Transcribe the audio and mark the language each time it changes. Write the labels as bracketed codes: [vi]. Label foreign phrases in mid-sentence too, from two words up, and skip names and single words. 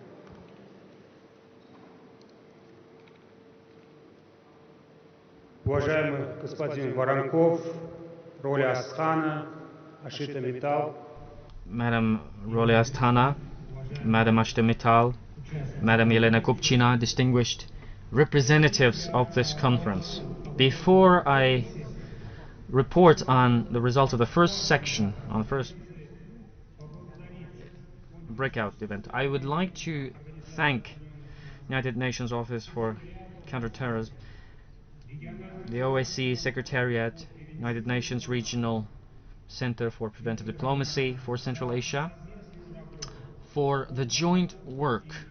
[ru] Уважаемый господин Воронков, роли Астхана, Ашита Металл, [en] Madam Rolia Asthana, Madam Ashta Mittal, Madam Elena Kupchina, distinguished representatives of this conference. Before I report on the results of the first section, on the first breakout event, I would like to thank United Nations Office for Counterterrorism, the OSCE Secretariat, United Nations Regional Center for Preventive Diplomacy for Central Asia, for the joint work